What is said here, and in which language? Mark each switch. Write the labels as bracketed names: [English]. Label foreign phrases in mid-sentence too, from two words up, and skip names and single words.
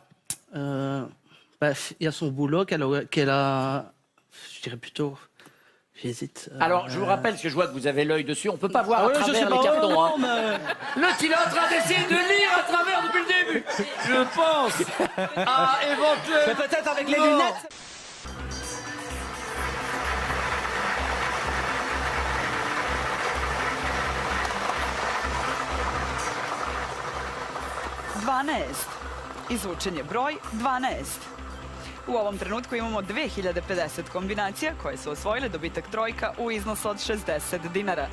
[French] Bah, il y a son boulot qu'elle a. Je dirais plutôt. J'hésite. Alors, je vous rappelle, parce que je vois que vous avez l'œil dessus, on peut pas voir à je sais travers pas, les cartons. non, Hein. mais... L'autre, il est en train d'essayer de lire à travers depuis le début. Je pense à éventuellement... Mais peut-être avec les lunettes. [Serbian] Izvučen je broj 12. U ovom trenutku imamo 2050 kombinacija koje su osvojile dobitak trojka u iznosu od 60 dinara.